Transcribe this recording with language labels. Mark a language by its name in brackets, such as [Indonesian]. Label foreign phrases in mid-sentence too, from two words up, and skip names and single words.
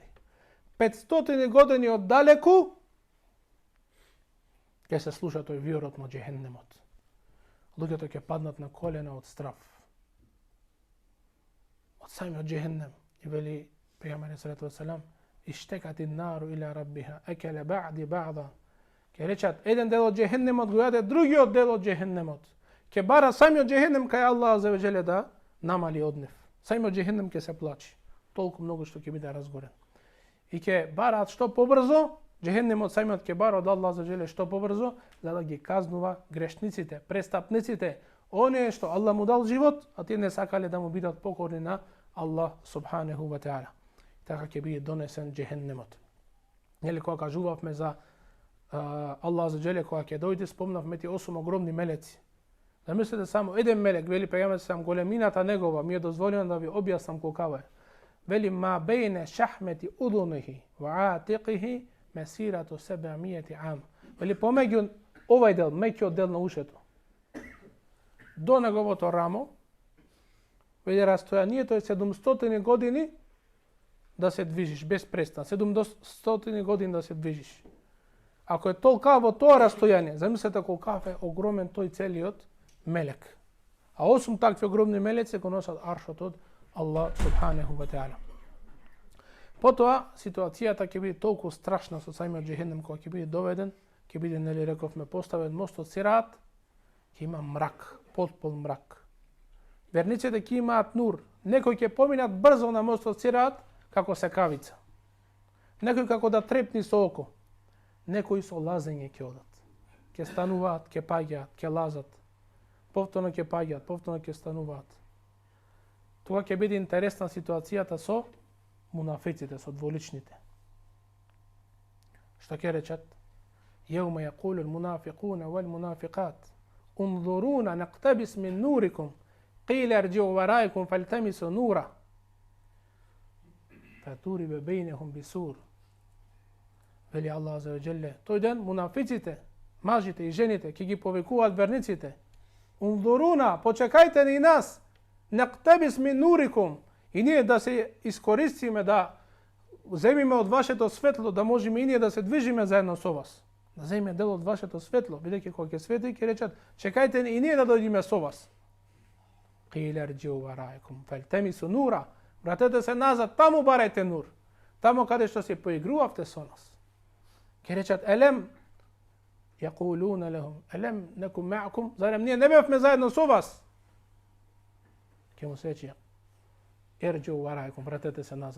[Macedonian] 500 години од далеку ќе се слуша тој виорот на Джехеннемот. Луѓето ќе паднат на колена од страв. од самиот джехеннем. И вели пејгамбер [Arabic] صلى الله عليه وسلم, اشتكت النار إلى ربها أكل بعضي بعضا. [Macedonian] Ке речат еден дел од джехеннемот го јаде другиот дел од джехеннемот. Ке бара самиот джехеннем кај Аллах [Arabic] عز وجل [Macedonian] да намали од нив. Самиот джехеннем ке се плачи. Толку многу што ќе биде разгорен. И ке бараат што побрзо, джехеннемот самиот ке бара од Аллах [Arabic] عز وجل [Macedonian] што побрзо, за да ги казнува грешниците, престапниците, оние што Аллах му дал живот, а тие не сакале да му бидат покорни на Аллах [Arabic] سبحانه وتعالى. [Macedonian] Така ќе биде донесен джехеннемот. Нели кога кажувавме за Аллах [Arabic] عز وجل, [Macedonian] кога ќе дојде, спомнавме тие 8 огромни мелеци. Замислете само еден мелек, вели пејгамбер сам, големината негова ми е дозволено да ви објаснам колкава е. [Arabic] Вели ما بين شحمة أذنه وعاتقه مسيرة 700 عام. [Macedonian] Вели помеѓу овај дел, меќиот дел на ушето, до неговото рамо, вели растојанието е 700 години да се движиш без престан. 700 години да се движиш. Ако е толкаво тоа растојание, замислете колкав е огромен тој целиот мелек. А 8 такви огромни мелеци го носат аршот од Аллах [Arabic] سبحانه وتعالى. [Macedonian] Потоа ситуацијата ќе биде толку страшна со самиот джехеннем кога ќе биде доведен, ќе биде, нели рековме, поставен мостот Сират, ќе има мрак, потпун мрак. Верниците ќе имаат нур. Некои ќе поминат брзо на мостот Сират како секавица. Некои како да трепни со око. Некои со лазење ќе одат. Ќе стануваат, ќе паѓаат, ќе лазат. Повторно ќе паѓаат, повторно ќе стануваат. Тоа ќе биде интересна ситуацијата со мунафиците, со дволичните. [Arabic] Што ќе речат? يوم يقول المنافقون والمنافقات انظرونا نقتبس من نوركم قيل ارجعوا وراءكم فالتمسوا نورا فضرب بينهم بسور. [Macedonian] Вели Аллах [Arabic] عز وجل, [Macedonian] тој ден мунафиците, мажите и жените ќе ги повикуваат верниците. Унзуруна, почекајте ни нас. [Arabic] نقتبس من نوركم. [Macedonian] И ние да се искористиме, да земиме од вашето светло, да можеме и ние да се движиме заедно со вас. Да земиме дел од вашето светло, бидејќи кога ќе свети ќе речат, чекајте и ние да дојдеме со вас. [Arabic] قيل ارجعوا وراءكم فالتمسوا نورا. [Macedonian] Вратете се назад, таму барајте нур. Таму каде што се поигрувавте со нас. Ќе речат [Arabic] ألم يقولون لهم ألم نكن معكم, [Macedonian] зарем ние не бевме заедно со вас. Ќе му се рече [Arabic] ارجعوا وراءكم, [Macedonian] вратете се назад.